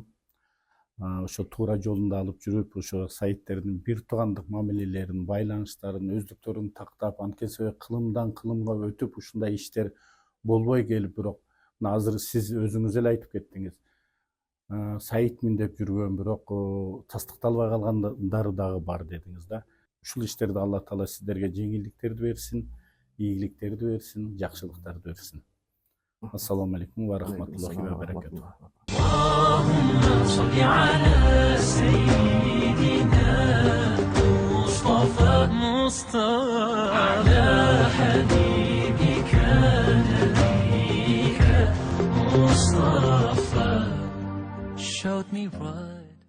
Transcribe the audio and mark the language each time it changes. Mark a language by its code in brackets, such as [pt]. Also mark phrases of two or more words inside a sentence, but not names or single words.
[ky] Ошо туура жолунда алып жүрүп, ошо сайттердин бир туугандык мамилелерин, байланыштарын, өздүктөрүн тактап, анткени кылымдан кылымга өтүп ушундай иштер болбой келип, бирок мына азыр сиз өзүңүз эле айтып кеттиңиз. Сайтмин деп жүргөн, бирок тастыкталбай калгандары дагы бар дедиңиз да. Ушул иштерде Алла Таала сиздерге жеңилдиктерди берсин, ийгиликтерди берсин, жакшылыктарды берсин. [ar] السلام عليكم ورحمة الله وبركاته. اللهم صل على سيدنا مصطفى على حبيبك نبيك مصطفى [en] showed me right